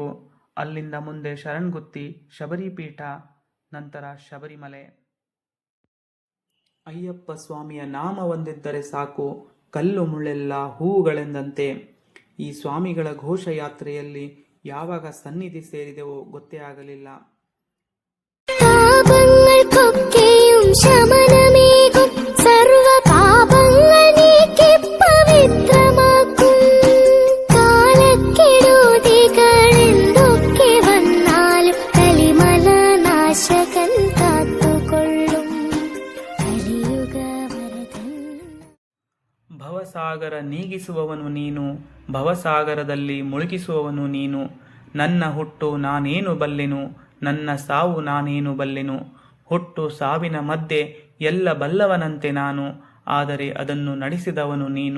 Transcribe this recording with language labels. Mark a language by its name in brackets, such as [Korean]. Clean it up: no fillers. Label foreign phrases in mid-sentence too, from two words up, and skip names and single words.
[Kannada] ಅಲ್ಲಿಂದ ಮುಂದೆ ಶರಣ್ಗುತ್ತಿ, ಶಬರಿಪೀಠ, ನಂತರ ಶಬರಿಮಲೆ. ಅಯ್ಯಪ್ಪ ಸ್ವಾಮಿಯ ನಾಮ ಒಂದಿದ್ದರೆ ಸಾಕು, ಕಲ್ಲು ಮುಳ್ಳೆಲ್ಲ ಹೂವುಗಳೆಂದಂತೆ. ಈ ಸ್ವಾಮಿಗಳ ಘೋಷಯಾತ್ರೆಯಲ್ಲಿ ಯಾವಾಗ ಸನ್ನಿಧಿ ಸೇರಿದೆವೋ ಗೊತ್ತೇ ಆಗಲಿಲ್ಲ. [Malayalam] പാപങ്ങൾക്കൊക്കെയും ശമനമേകും സർവ പാപങ്ങൾ നീക്കി പവിത്രമാക്കും കാലക്കെടുതികൾ എന്തൊക്കെ വന്നാലും കലിമല നാശകൻ കാത്തുകൊള്ളും കലിയുഗ വരദൻ. [Kannada] ಭವಸಾಗರ ನೀಗಿಸುವವನು ನೀನು, ಭವಸಾಗರದಲ್ಲಿ ಮುಳುಗಿಸುವವನು ನೀನು. ನನ್ನ ಹುಟ್ಟು ನಾನೇನು ಬಲ್ಲೆನು, ನನ್ನ ಸಾವು ನಾನೇನು ಬಲ್ಲೆನು. ಹುಟ್ಟು ಸಾವಿನ ಮಧ್ಯೆ ಎಲ್ಲ ಬಲ್ಲವನಂತೆ ನಾನು, ಆದರೆ ಅದನ್ನು ನಡೆಸಿದವನು ನೀನು.